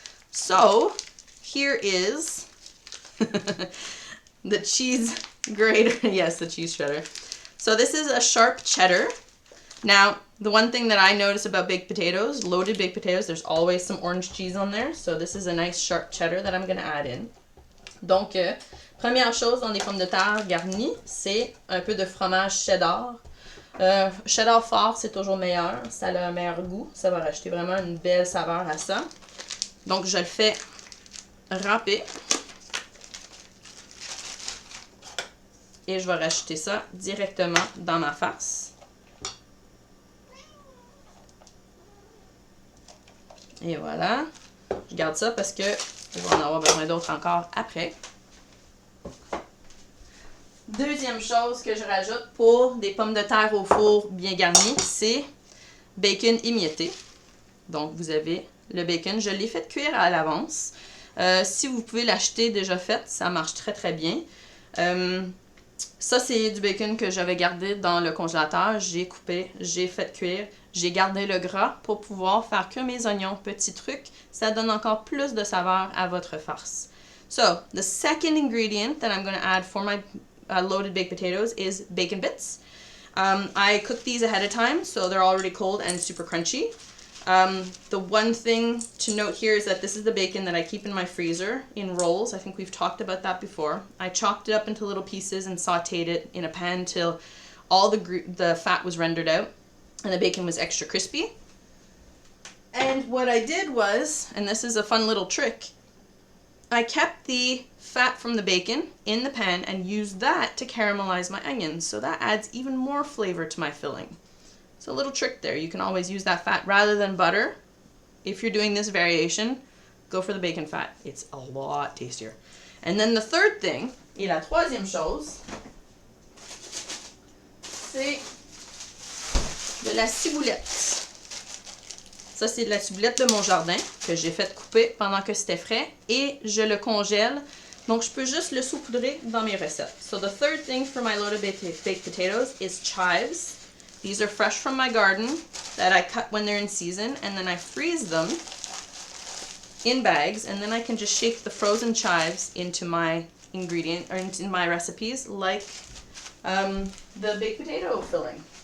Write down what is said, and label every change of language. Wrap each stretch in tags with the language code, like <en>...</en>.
<en>So here is the cheese grater. Yes, the cheese shredder. So this is a sharp cheddar. Now, the one thing that I notice about baked potatoes, loaded baked potatoes, there's always some orange cheese on there. So this is a nice sharp cheddar that I'm going to add in.</en> <fr>Donc, première chose dans les pommes de terre garnies, c'est un peu de fromage cheddar. Cheddar fort, c'est toujours meilleur. Ça a un meilleur goût. Ça va rajouter vraiment une belle saveur à ça. Donc, je le fais râper. Et je vais rajouter ça directement dans ma farce. Et voilà. Je garde ça parce que je vais en avoir besoin d'autres encore après. Deuxième chose que je rajoute pour des pommes de terre au four bien garnies, c'est bacon émietté. Donc, vous avez le bacon. Je l'ai fait cuire à l'avance. Si vous pouvez l'acheter déjà fait, ça marche très très bien. Ça, c'est du bacon que j'avais gardé dans le congélateur. J'ai coupé, j'ai fait cuire. J'ai gardé le gras pour pouvoir faire cuire mes oignons. Petit truc, ça donne encore plus de saveur à votre farce.</fr> <en>So, the second ingredient that I'm going to add for my loaded baked potatoes is bacon bits. I cooked these ahead of time, so they're already cold and super crunchy. The one thing to note here is that this is the bacon that I keep in my freezer in rolls. I think we've talked about that before. I chopped it up into little pieces and sauteed it in a pan till all the fat was rendered out and the bacon was extra crispy. And what I did was, and this is a fun little trick, I kept the fat from the bacon in the pan and used that to caramelize my onions. So that adds even more flavor to my filling. It's a little trick there. You can always use that fat rather than butter. If you're doing this variation, go for the bacon fat. It's a lot tastier. And then the third thing,</en> <fr>et la troisième chose, c'est de la ciboulette. Ça, c'est de la ciboulette de mon jardin que j'ai fait couper pendant que c'était frais et je le congèle. Donc, je peux juste le saupoudrer dans mes recettes.</fr> <en>So the third thing for my loaded baked potatoes is chives. These are fresh from my garden that I cut when they're in season, and then I freeze them in bags, and then I can just shake the frozen chives into my ingredient or into my recipes like the baked potato filling.</en>